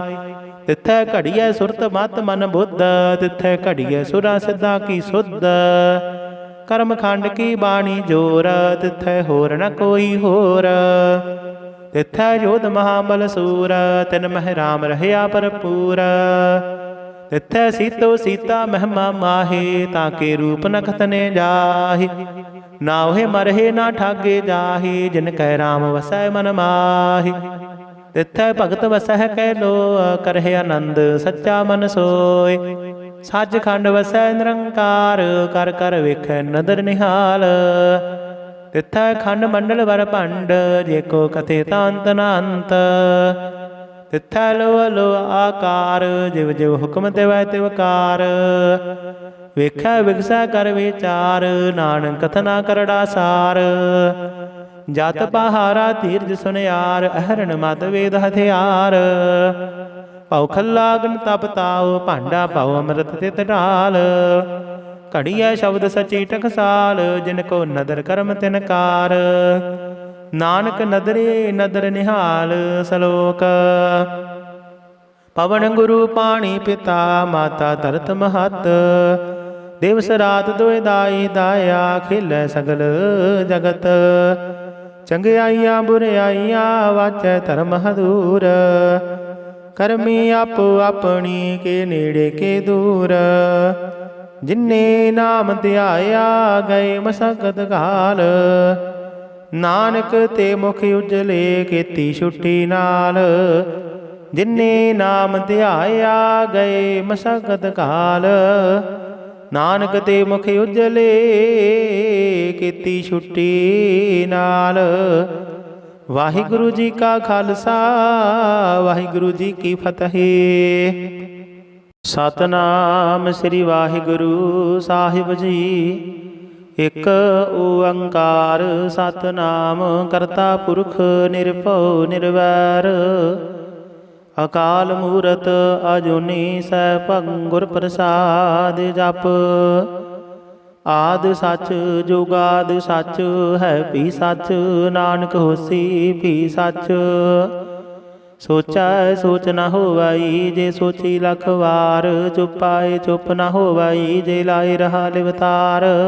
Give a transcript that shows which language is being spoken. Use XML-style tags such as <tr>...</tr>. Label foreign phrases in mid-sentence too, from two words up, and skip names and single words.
<pa>ਤਿੱਥੈ ਘੜੀਐ ਸੁਰਤ ਮਤ ਮਨ ਬੁੱਧ ਤਿੱਥੈ ਘੜੀਐ ਸੁਰਾ ਸਿੱਧਾ ਕੀ ਸੁਧ। ਕਰਮ ਖੰਡ ਕੀ ਬਾਣੀ ਜੋਰ ਤਿੱਥੈ ਹੋਰ ਨ ਕੋਈ ਹੋਰ। ਤਿੱਥੈ ਜੋਧ ਮਹਾਬਲ ਸੂਰ ਤਿਨ ਮਹਿ ਰਾਮ ਰਹਿਆ ਭਰਪੂਰ। ਤਿਥੈ ਸੀਤੋ ਸੀਤਾ ਮਹਿਮਾ ਮਾਹੇ, ਤਾਕੇ ਰੂਪ ਨ ਖਤਨੇ ਜਾਹਿ। ਨਾਹੇ ਮਰਹੇ ਨਾ ਠਾਗੇ ਜਾਹਿ, ਜਿਨ ਕੈ ਰਾਮ ਵਸੈ ਮਨ ਮਾਹਿ। ਤਿਥੈ ਭਗਤ ਵਸਹ ਕੈ ਲੋ, ਕਰਹੇ ਆਨੰਦ ਸੱਚਾ ਮਨ ਸੋਯ। ਸਚਖੰਡ ਵਸੈ ਨਿਰੰਕਾਰ, ਕਰ ਕਰ ਵੇਖੈ ਨਦਰ ਨਿਹਾਲ। ਤਿਥੈ ਖੰਡ ਮੰਡਲ ਵਰ ਭੰਡ, ਜੇਕੋ ਕਥੇ ਤਾਂਤ ਨ ਅੰਤ। ਤਿਥੈ ਲੋ ਲੋ ਆਕਾਰ, ਜਿਵ ਜਿਵ ਹੁਕਮ ਤਿਵੈ ਤਿਵਕਾਰ। ਵੇਖੈ ਵਿਗਸੈ ਕਰ ਵਿਚਾਰ, ਨਾਨਕ ਕਥਨਾ ਕਰੜਾ ਸਾਰ। ਜਤ ਪਹਾਰਾ ਧੀਰਜ ਸੁਨਿਆਰ, ਅਹਰਣ ਮਤ ਵੇਦ ਹਥਿਆਰ। ਭਵ ਖੱਲਾ ਅਗਨ ਤਪ ਤਾਓ, ਭਾਂਡਾ ਭਵ ਅੰਮ੍ਰਿਤ ਤਿਤ ਢਾਲ। ਘੜਿਆ ਸ਼ਬਦ ਸਚੀ ਟਕਸਾਲ, ਜਿਨਕੋ ਨਦਰ ਕਰਮ ਤਿਨਕਾਰ। ਨਾਨਕ ਨਦਰੇ ਨਦਰ ਨਿਹਾਲ ਸਲੋਕ। ਪਵਨ ਗੁਰੂ ਪਾਣੀ ਪਿਤਾ, ਮਾਤਾ ਤਰਤ ਮਹਤ। ਦਿਵਸ ਰਾਤ ਦੋਏ ਦਾਈ ਦਾਇਆ, ਖੇਲੈ ਸਗਲ ਜਗਤ। ਚੰਗਿਆਈਆਂ ਬੁਰਾਈਆਂ, ਵਾਚੈ ਧਰਮ ਹਦੂਰ। ਕਰਮੀ ਆਪੋ ਅਪਨੀ, ਕੇ ਨੇੜੇ ਕੇ ਦੂਰ। ਜਿੰਨੇ ਨਾਮ ਧਿਆਇਆ, ਗਏ ਮਸਕਤ ਘਾਲ। ਨਾਨਕ ਤੇ ਮੁਖ ਉਜਲੇ, ਕੇਤੀ ਛੁੱਟੀ ਨਾਲ। ਜਿੰਨੇ ਨਾਮ ਧਿਆਇਆ, ਗਏ ਮਸਕਤ ਘਾਲ। ਨਾਨਕ ਤੇ ਮੁਖ ਉਜਲੇ, ਕੇਤੀ ਛੁੱਟੀ ਨਾਲ। ਵਾਹਿਗੁਰੂ ਜੀ ਕਾ ਖਾਲਸਾ, ਵਾਹਿਗੁਰੂ ਜੀ ਕੀ ਫਤਿਹ। ਸਤਿਨਾਮ ਸ੍ਰੀ ਵਾਹਿਗੁਰੂ ਸਾਹਿਬ ਜੀ। ਇਕ ਓਅੰਕਾਰ ਸਤਿਨਾਮ, ਕਰਤਾ ਪੁਰਖ ਨਿਰਭਉ ਨਿਰਵੈਰ। ਅਕਾਲ ਮੂਰਤ ਅਜੂਨੀ ਸੈਭੰ, ਗੁਰ ਪ੍ਰਸਾਦ ਜਪ। ਆਦ ਸਚ ਜੁਗਾਦ ਸਚ, ਹੈ ਭੀ ਸਚ। ਨਾਨਕ ਹੋਸੀ ਭੀ ਸਚ। ਸੋਚੈ ਸੋਚ ਨ ਹੋਵਈ, ਜੇ ਸੋਚੀ ਲਖ ਵਾਰ। ਚੁਪ ਆਏ ਚੁਪ ਨ ਹੋਵਈ, ਜੇ ਲਾਏ ਰਹਾ ਲਿਵਤਾਰ।</pa>